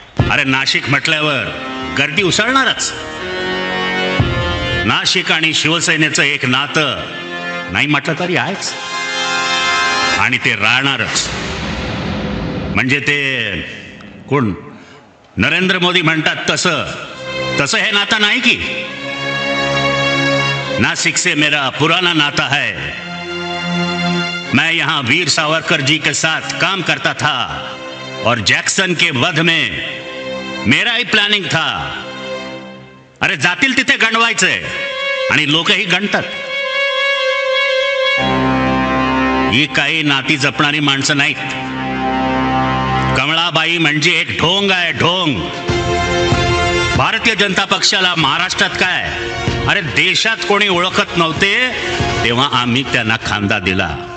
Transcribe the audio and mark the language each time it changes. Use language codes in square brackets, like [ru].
[mr] अरे नाशिक म्हटल्यावर गर्दी उसळणारच. नाशिक आणि शिवसेनेचं एक नातं नाही म्हटलं तरी आहेच आणि ते राहणारच. म्हणजे ते कोण नरेंद्र मोदी म्हणतात तसं हे नातं नाही की. [hi] नासिक से मेरा पुराना नाता है. मैं यहाँ वीर सावरकर जी के साथ काम करता था और जैक्सन के वध में मेरा ही प्लॅनिंग था. [mr] अरे जातील तिथे गणवायचंय आणि लोकही गणतात. ही काही नाती जपणारी माणसं नाहीत. कमळाबाई म्हणजे एक ढोंग आहे, ढोंग. भारतीय जनता पक्षाला महाराष्ट्रात काय, अरे देशात कोणी ओळखत नव्हते तेव्हा आम्ही त्यांना खांदा दिला.